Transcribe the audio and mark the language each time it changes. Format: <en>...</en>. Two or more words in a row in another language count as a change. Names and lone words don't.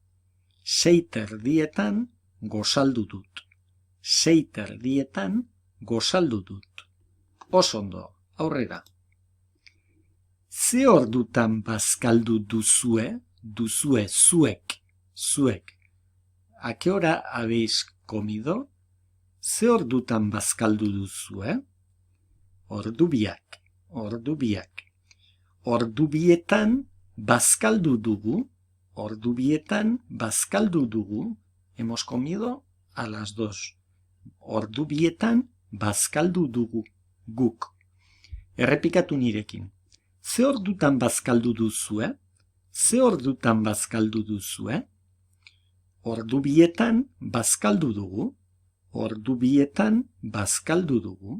<eu>6:30 gosaldu dut. 6:30 gosaldu dut. Oso ondo, aurrera. Ze ordutan bazkaldu duzue? Duzue, zuek.</eu> <es>¿A qué hora habéis comido?</es> <eu>Ze ordutan bazkaldu duzue? Ordubiak. Ordubietan bazkaldu dugu. Ordubietan bazkaldu dugu.</eu> <es>Hemos comido a las 2.</es> <eu>Ordubietan bazkaldu dugu. Guk. Errepikatu nirekin. Ze ordutan bazkaldu duzue? Ze ordutan bazkaldu duzue? Ordubietan bazkaldu dugu. Ordubietan bazkaldu dugu.</eu>